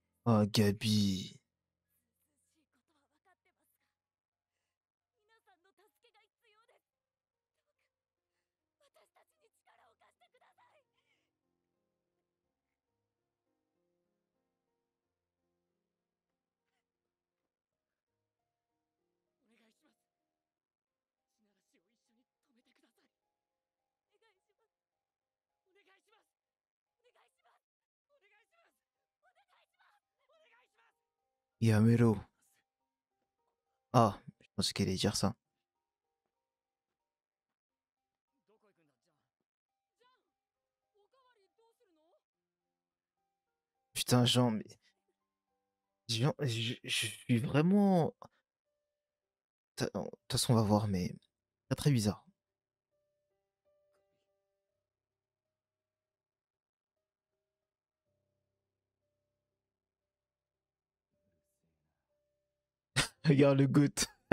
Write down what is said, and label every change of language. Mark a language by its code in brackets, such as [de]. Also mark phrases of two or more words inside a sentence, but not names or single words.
[fr] Ah, Gabi. [ja] 涼しいことは分かってますが、皆さんの助けが必要です。どうか私たちに力を貸してください。お願いします。地ならしを一緒に止めてください。お願いします。お願いします。お願いします。お願いします。お願いします。お願いします。 Yamero. [fr] Ah, je pensais qu'elle allait dire ça. [ja] どこ行くんだ、ジャン。ジャン、おかわりどうするの？ [fr] Putain, Jean, mais. Jean, je suis vraiment. De toute façon, on va voir, mais. C'est très bizarre. Regarde le goût.